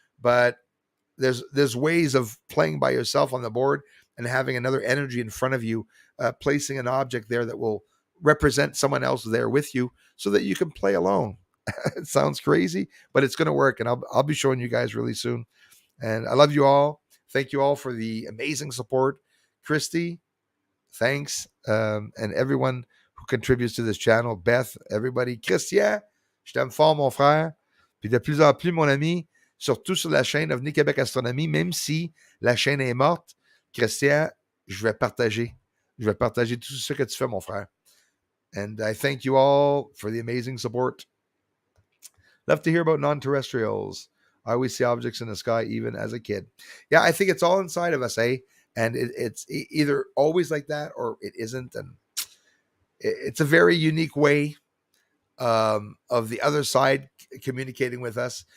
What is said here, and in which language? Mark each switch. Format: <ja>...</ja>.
<en>But there's ways of playing by yourself on the board and having another energy in front of you, placing an object there that will represent someone else there with you so that you can play alone. It sounds crazy, but it's going to work, and I'll be showing you guys really soon. And I love you all. Thank you all for the amazing support. Christy, thanks. And everyone who contributes to this channel. Beth, everybody.</en> <fr>Christian, je t'aime fort, mon frère. Puis de plus en plus, mon ami, surtout sur la chaîne Ovni Québec Astronomie, même si la chaîne est morte, Christian, je vais partager. Je vais partager tout ce que tu fais, mon frère.</fr> <en>And I thank you all for the amazing support. Love to hear about non-terrestrials. I always see objects in the sky, even as a kid. Yeah, I think it's all inside of us, eh? And it's either always like that or it isn't. And it's a very unique way of the other side communicating with us.</en>